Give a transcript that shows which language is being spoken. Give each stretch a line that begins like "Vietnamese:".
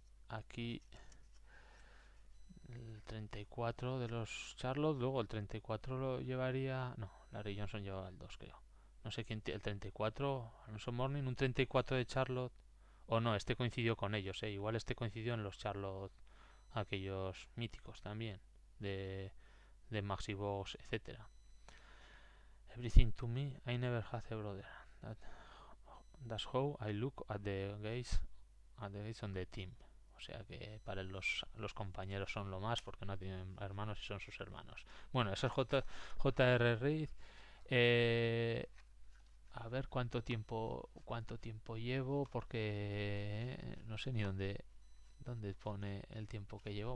Spanish: Aquí el 34 de los Charlotte, luego el 34 lo llevaría, no, Larry Johnson llevaba el 2 creo. No sé quién, el 34, Alonso Morning, un 34 de Charlotte. O no, este coincidió con ellos, igual este coincidió en los Charlotte aquellos míticos también, de Maxibox, etcétera.
English: Everything to me, I never had a brother. That's how I look at the guys on the team.
Spanish: O sea que para los compañeros son lo más porque no tienen hermanos y son sus hermanos. Bueno, eso es J.R. Reid. Eh, a ver cuánto tiempo llevo porque no sé ni dónde pone el tiempo que llevo.